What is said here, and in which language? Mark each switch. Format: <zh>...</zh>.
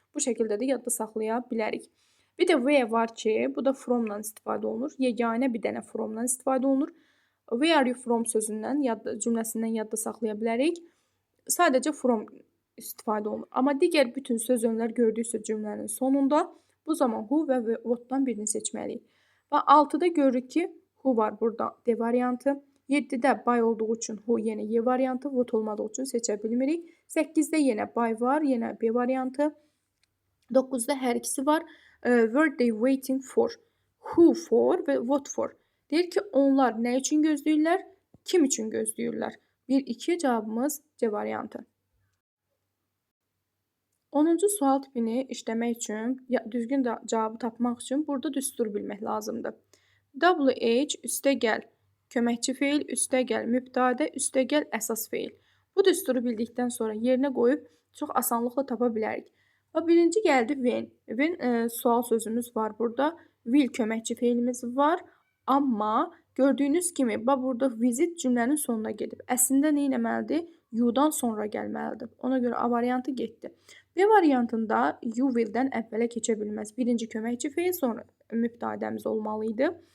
<az>Bu şəkildə də yadda saxlaya bilərik. Bir də where var ki, bu da from-la istifadə olunur. Yeganə bir dənə from-la istifadə olunur. Where are you from sözündən, cümləsindən yadda saxlaya bilərik. Sadəcə from istifadə olunur. Amma digər bütün söz önlər gördüksə cümlənin sonunda bu zaman who və what'dan birini seçməliyik. Və 6-da görürük ki, who var burada D variantı. 7-də by olduğu üçün who yenə Y variantı, what olmadığı üçün seçə bilmirik. 8-də yenə by var, yenə B variantı. 9-da hər ikisi var.</az> <en>Were they waiting for? Who for və what for?</en> <az>Deyir ki, onlar nə üçün gözləyirlər? Kim üçün gözləyirlər? 1-2 cavabımız C variantı. 10-cu sual tipini işləmək üçün, düzgün cavabı tapmaq üçün burada düstur bilmək lazımdır. WH üstəgəl köməkçi feil, üstəgəl mübtədə, üstəgəl əsas feil. Bu düsturu bildikdən sonra yerinə qoyub çox asanlıqla tapa bilərik. Və birinci gəldi when. When sual sözümüz var burada. Will köməkçi feilimiz var. Amma gördüyünüz kimi, burada visit cümlənin sonuna gedib. Əslində nə etməlidir? You-dan sonra gəlməlidir. Ona görə A variantı getdi. B variantında you will-dən əvvələ keçə bilməz. Birinci köməkçi feil, sonra mübtədəmiz olmalı idi.</az>